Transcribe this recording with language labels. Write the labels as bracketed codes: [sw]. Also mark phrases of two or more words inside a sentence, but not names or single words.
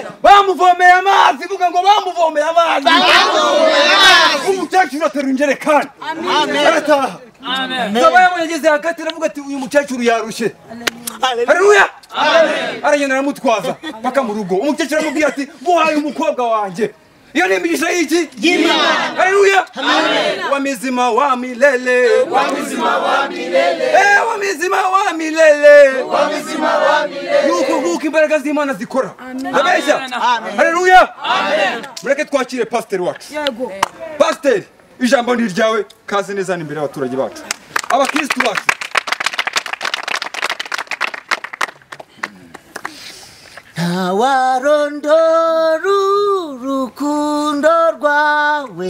[rw] bamuvomeye amazi vuga ngo bamuvomeye amazi umukecuru ateruye injerekani amen arataha amen zabaye yageze hagati aravuga ati uyu mukecuru yarushe haleluya amen aragenda aramutwaza paka mu rugo umukecuru amubwira ati guhaye umukobwa wanjye iyo ni imigisha y'iki y'Imana haleluya amen [sw] wamizima wa milele wamizima wa milele wamizima wa milele wamizima wa milele [rw] nuko imbaraga z'Imana zikora abesha haleluya amen mureke twakire pastor wacu yego pastor ijambo ndi ryawe kaze neza imbere y'abaturage bacu abakristo bacu Warondoro urukundo rwawe